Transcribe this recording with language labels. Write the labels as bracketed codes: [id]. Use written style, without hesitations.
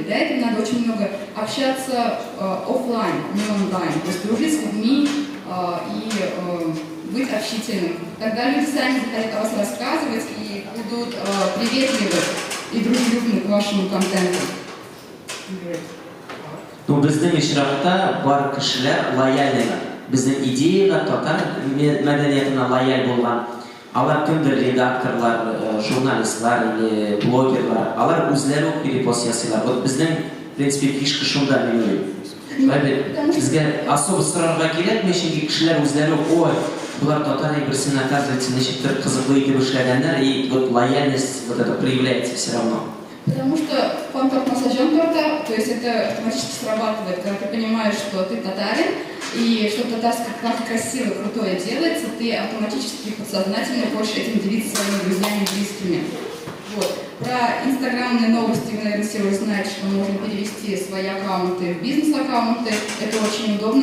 [ru] Для этого надо очень много общаться офлайн, не онлайн. То есть дружить с людьми и быть общительным. Тогда люди сами захотят о вас рассказывать и будут приветливы и дружелюбны к вашему контенту. [tt] Ну, безнең ишракта бар кешеләр лояльныйлар. Безнең идеяга, татар мәдәниятенә лояль булган. Алар кемдер редакторлар, журналистлар или блогерлар. Алар үзләре үк перепост ясыйлар. Вот безнең, [ru] в принципе, [tt] фишка шунда минем. Безгә особо сорарга кирәкми, чөнки кешеләр үзләре ой, булар татар әйберсен, оказывается, ничектер кызыклы итеп эшләгәннәр, [ru] и вот лояльность вот это проявляется все равно. Потому что контакт массажем торта, то есть это автоматически срабатывает, когда ты понимаешь, что ты татарин, и что татарское красиво, крутое делается, ты автоматически подсознательно хочешь этим делиться своими друзьями и близкими. Вот. Про инстаграмные новости вы, наверное, все уже знаете, что можно перевести свои аккаунты в бизнес-аккаунты. Это очень удобно.